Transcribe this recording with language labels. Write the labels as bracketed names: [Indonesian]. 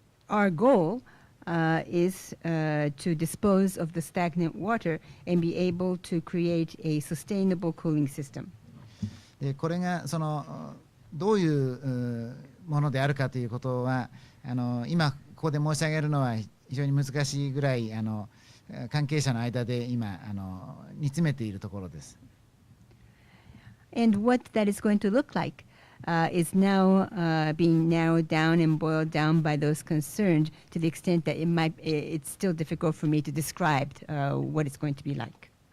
[English] Our goal is to dispose of the stagnant water and be able to create a sustainable cooling system. [Japanese] でこれがどういうものであるかということは今ここで申し上げるのは非常に難しいぐらい関係者の間で今煮詰めているところです。 [English] And what that is going to look like is now being narrowed down and boiled down by those concerned to the extent that it's still difficult for me to describe what it's going to be like.